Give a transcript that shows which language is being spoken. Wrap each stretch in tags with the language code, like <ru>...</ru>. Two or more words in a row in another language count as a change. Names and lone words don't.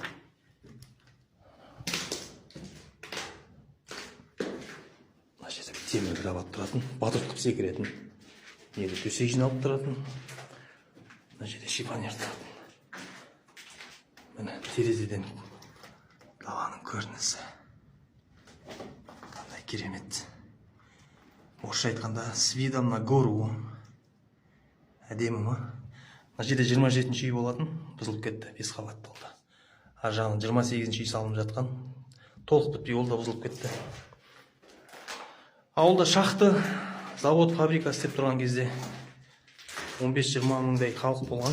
<kk>Мына жерде темір кроват тұратын, батут қып секіретін. Неде төсек жиналып тұратын. Мына жерде шифонер тұратын. терезеден даланың көрінісі. Қандай керемет. Орысша айтқанда</kk> <ru>с видом на гору.</ru> <kk>Әдемі ма? Мына жерде 27-ші үй болатын, бұзылып кетті, 5 қабатты болды. Ар жағынан 28-ші үй салынып жатқан, толық бітпей ол да бұзылып кетті. Ауылда шақты, завод, фабрика істеп тұрған кезде 15-20 мыңдай халық болған.</kk>